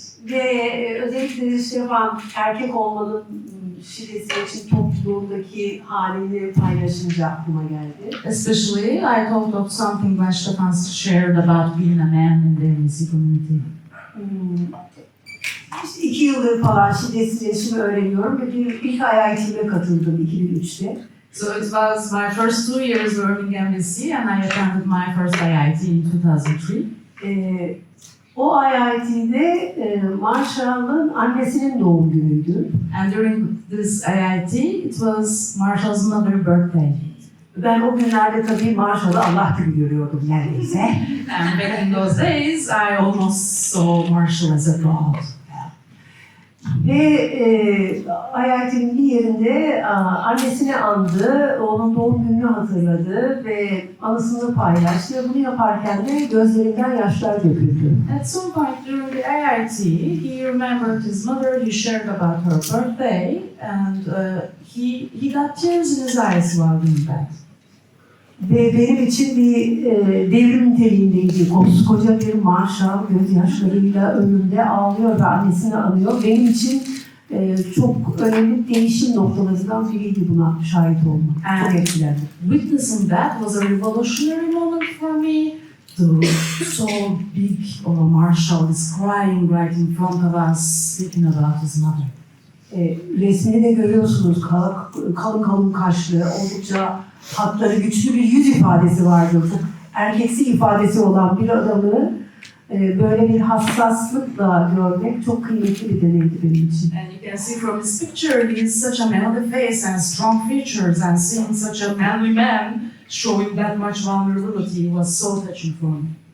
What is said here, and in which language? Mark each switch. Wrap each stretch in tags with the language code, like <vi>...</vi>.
<tr>Ve özellikle Stephan erkek olmanın şiddetsiz iletişim topluluğundaki halini paylaşınca aklıma geldi.</tr> <en>Especially, I thought of something that Stephan shared about being a man in the MC community.</en> <tr>İşte 2 yıldır falan şiddetsiz iletişimi öğreniyorum ve ilk IIT'me katıldım 2003'te.</tr> <en>So it was my first 2 years working in MSc and I attended my first IIT in 2003.</en> <tr>O IIT'de Marshall'ın annesinin doğum günüydü.</tr> <en>And during this IIT, it was Marshall's mother's birthday.</en> <tr>Ben o günlerde tabii Marshall'ı Allah gibi görüyordum neredeyse.</tr> <en>And back in those days, I almost saw Marshall as a god.</en> <tr>Ve IIT'nin bir yerinde annesini andı, onun doğum gününü hatırladı ve anısını paylaştı. Bunu yaparken de gözlerinden yaşlar döküldü.</tr> <en>At some point during the IIT, he remembered his mother, he shared about her birthday, and he got tears in his eyes while doing that.</en> <tr>Ve benim için bir devrim niteliğindeydi. Koskoca bir Marshall gözyaşlarıyla önünde ağlıyor ve annesini anıyor. Benim için çok önemli değişim noktalarından biriydi buna şahit olmak. Çok etkilendim.</tr> <en>Witnessing that was a revolutionary moment for me. To so big of a Marshall is crying right in front of us, speaking about his mother.</en> <tr>Resmini de görüyorsunuz. Kalın kalın kaşlı, oldukça hatları güçlü bir yüz ifadesi vardı. Çok erkeksi ifadesi olan bir adamı böyle bir hassaslıkla görmek çok kıymetli bir deneydi benim için.</tr> <en>And you can see from his picture, he is such a manly face and strong features, and seeing such a manly man showing that much vulnerability was so touching for me.</en>